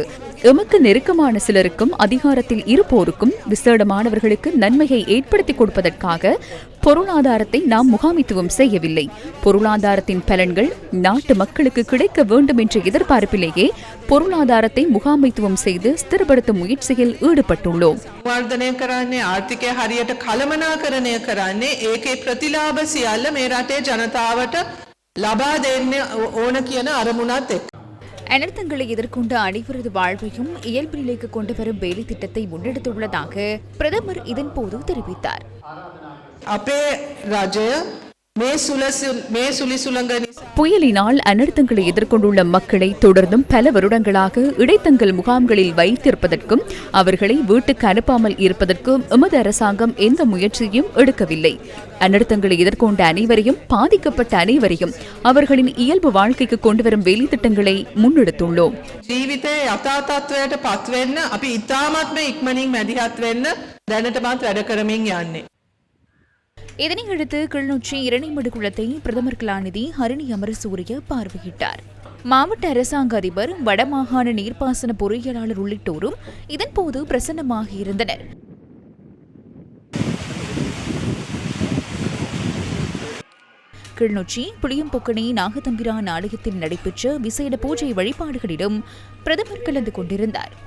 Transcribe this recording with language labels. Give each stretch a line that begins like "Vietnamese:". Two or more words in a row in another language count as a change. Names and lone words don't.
Tamil: எமக்கு நெருக்கமான சிலருக்கும் அதிகாரத்தில் இருப்போருக்கும் விசேடமானவர்களுக்கு நன்மையை ஏற்படுத்திக் கொடுப்பதற்காக பொருளாதாரத்தை நாம் முகாமித்துவம் செய்யவில்லை. பொருளாதாரத்தின் பலன்கள் நாட்டு மக்களுக்கு கிடைக்க வேண்டும் என்ற எதிர்பார்ப்பிலேயே பொருளாதாரத்தை முகாமைத்துவம் செய்து ஸ்திரப்படுத்தும் முயற்சியில் ஈடுபட்டுள்ளோம்.
Sinhala: ආර්ථිකය හරියට කළමනාකරණය කරන්නේ ඒකේ ප්‍රතිලාභ සියල්ල මේ රටේ ජනතාවට ලබා දෙන්න ඕන කියන අරමුණත් එක්ක.
Tamil: அனர்த்தங்களை எதிர்கொண்ட அனைவரது வாழ்வையும் இயல்பு நிலைக்கு கொண்டு வரும் வேலை திட்டத்தை முன்னெடுத்துள்ளதாக பிரதமர் இதன்போது தெரிவித்தார்.
Sinhala: අපේ රජය මේ සුලිසුලංගනි
Tamil: புயலினால் அனர்த்தங்களை எதிர்கொண்டுள்ள மக்களை தொடர்ந்தும் பல வருடங்களாக இடைத்தங்கல் முகாம்களில் வைத்திருப்பதற்கும் அவர்களை வீட்டுக்கு அனுப்பாமல் இருப்பதற்கும் எமது அரசாங்கம் எந்த முயற்சியும் எடுக்கவில்லை. அனர்த்தங்களை எதிர்கொண்ட அனைவரையும், பாதிக்கப்பட்ட அனைவரையும் அவர்களின் இயல்பு வாழ்க்கைக்கு கொண்டுவரும் வேலைத்திட்டங்களை முன்னெடுத்துள்ளோம்.
Sinhala: ජීවිතේ යථාර්ථයට පත්වෙන්න අපි ඉතාමත්ම ඉක්මනින් මැදිහත් වෙන්න දැනටමත් වැඩ කරමින් යන්නේ.
Tamil: இதனையடுத்து கிளிநொச்சி இரணைமடு குளத்தை பிரதமர் கலாநிதி ஹரிணி அமரசூரிய பார்வையிட்டார். மாவட்ட அரசாங்க அதிபர், வடமாகாண நீர்ப்பாசன பொறியியலாளர் உள்ளிட்டோரும் இதன்போது பிரசன்னமாக இருந்தனர். கிளிநொச்சி புளியம்பொக்கணி நாகதம்பிரான் ஆலயத்தில் நடைபெற்ற விசேட பூஜை வழிபாடுகளிலும் பிரதமர் கலந்து கொண்டிருந்தார்.